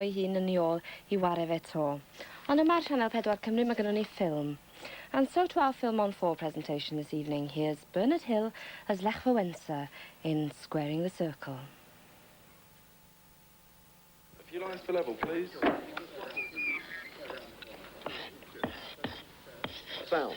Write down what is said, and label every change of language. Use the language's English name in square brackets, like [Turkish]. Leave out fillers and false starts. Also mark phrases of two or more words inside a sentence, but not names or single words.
[Welsh] ei hun yn ei ôl I waref eto. Ond yma ar Sianel 4 Cymru mae gennym ni ffilm. [English] And so to our Film on 4 presentation this evening, here's Bernard Hill as Lech Walesa in Squaring the Circle. A few lines for level, please. Sound.